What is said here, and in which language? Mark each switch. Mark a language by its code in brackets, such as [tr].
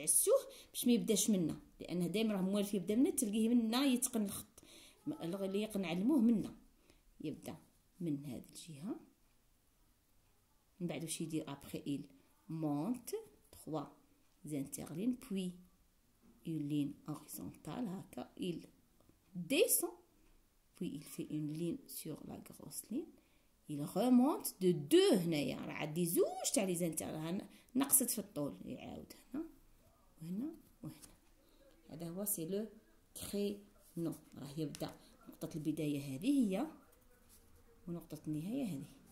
[ar] عسوه باش ما يبداش منا، لانه دائما راه موالف يبدا منا، تلقيه منا يتقن الخط اللي نعلموه منا. يبدا من هذه الجهه، من بعد واش يدير ابخي [fr] il monte 3 interlignes puis une ligne horizontale [ar] هكا. [fr] il descend puis il fait une ligne sur la grosse ligne. il remonte de 2. [ar] هنايا راه عندي زوج تاع لي زانتيرلين نقصت في الطول. يعاود هنا وهنا وهنا. هذا هو سي لو كرينو. راه يبدا نقطه البدايه هذه هي، ونقطه النهايه هذه.